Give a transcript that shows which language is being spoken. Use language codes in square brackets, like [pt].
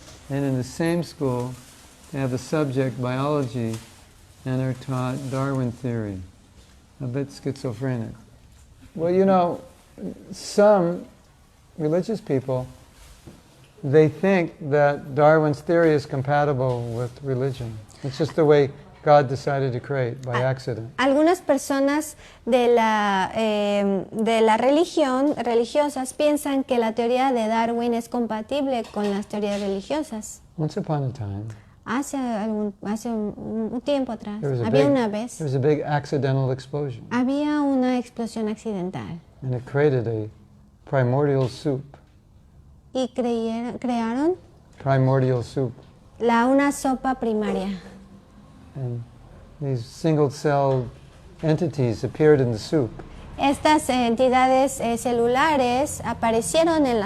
[en] And in the same school, they have the subject biology and are taught Darwin theory. A bit schizophrenic. Well, you know, some religious people, they think that Darwin's theory is compatible with religion. It's just the way God decided to create by accident. [es] algunas personas de la religión, religiosas, piensan que la teoría de Darwin es compatible con las teorías religiosas. [en] Once upon a time, [es] Hace un tiempo atrás, [en] there was a big accidental explosion, [es] había una explosión accidental [en] and it created a primordial soup. [es] y crearon [en] primordial soup. [es] una sopa primaria. [en] And these single-celled entities appeared in the soup. [es] Estas entidades celulares aparecieron en la